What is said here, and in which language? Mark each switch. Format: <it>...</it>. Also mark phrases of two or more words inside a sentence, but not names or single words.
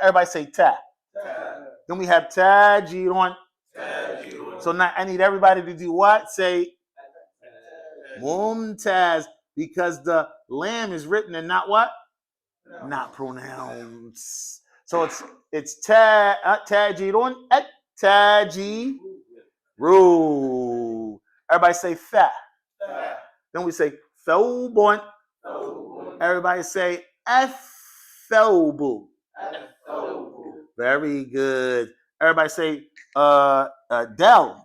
<en>Everybody say ta. Then we have tajirun. So now I need everybody to do what? Say mumtaz, because the lamb is written and not what? Not pronounced. So it's tajirun at tajiru. Everybody say fa. Then we say thawbun. Everybody say athawbu. Very good. Everybody say del.</en>